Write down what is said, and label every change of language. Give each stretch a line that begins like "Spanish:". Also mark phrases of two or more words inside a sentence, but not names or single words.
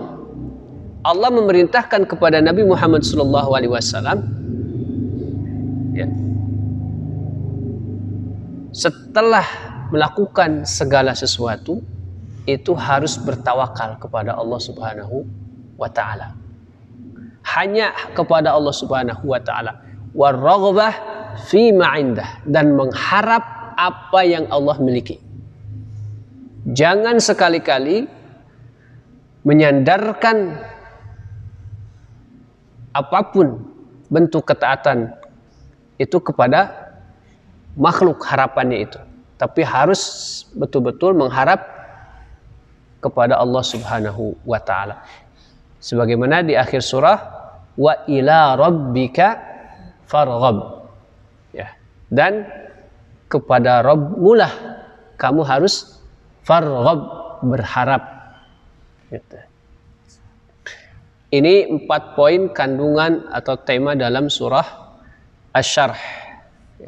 Indonesian: Allah memerintahkan kepada Nabi Muhammad SAW, ya, setelah melakukan segala sesuatu itu harus bertawakal kepada Allah
Arabic: Subhanahu wa taala.
Indonesian: Hanya kepada Allah
Arabic: Subhanahu wa taala. Waraghbah fi ma indah,
Indonesian: dan mengharap apa yang Allah miliki. Jangan sekali-kali menyandarkan apapun bentuk ketaatan itu kepada makhluk harapannya itu, tapi harus betul-betul mengharap kepada Allah
Arabic: Subhanahu wa taala.
Indonesian: Sebagaimana di akhir surah,
Arabic: wa ila rabbika farghab, ya,
Indonesian: dan kepada Rabbmulah kamu harus farghab, berharap, gitu. Ini 4 poin kandungan atau tema dalam surah Asy-Syarh, ya.